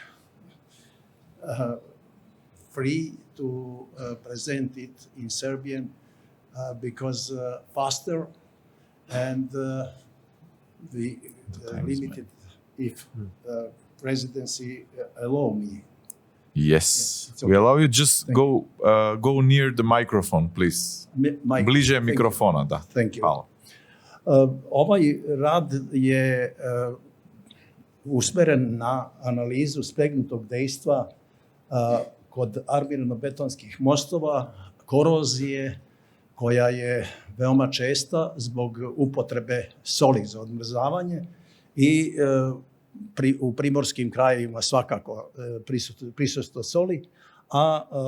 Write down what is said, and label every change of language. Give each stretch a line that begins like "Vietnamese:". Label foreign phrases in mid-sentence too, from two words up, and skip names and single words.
English: free to present it in Serbian because faster and the limited if presidency allow me. Yes, okay. we allow you. Just go near the microphone, please.
Serbian: Bliže mikrofona, da.
English: Thank you.
Serbian: Hvala. Ovaj rad je usmeren na analizu spegnutog dejstva kod armirano-betonskih mostova, korozije koja je veoma česta zbog upotrebe soli za odmrzavanje i u primorskim krajevima svakako prisustvo soli, a